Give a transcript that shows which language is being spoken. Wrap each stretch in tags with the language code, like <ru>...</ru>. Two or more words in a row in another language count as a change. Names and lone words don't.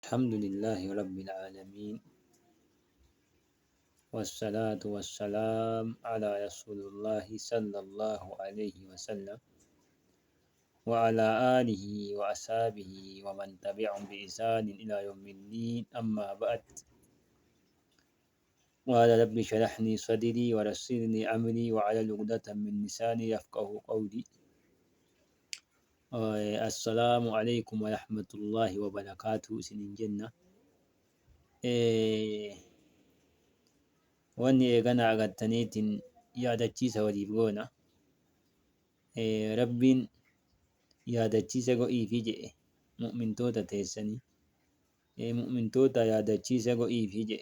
<ar>الحمد لله رب العالمين، والصلاة والسلام على رسول الله صلى الله عليه وسلم وعلى آله وأصحابه ومن تبعهم بإحسان إلى يوم الدين. أما بعد، قال رب اشرح لي صدري ويسر لي أمري واحلل عقدة من لساني يفقهوا قولي. السلام عليكم ورحمة الله وبركاته. سنين جنة</ar> <om>wanni eegana agattaniitin yaadachiisa waliif goona. Rabbiin yaadachiisa go'iifi jedhe mu'mintoota teessanii, mu'mintoota yaadachiisa go'iifi jedhe.</om>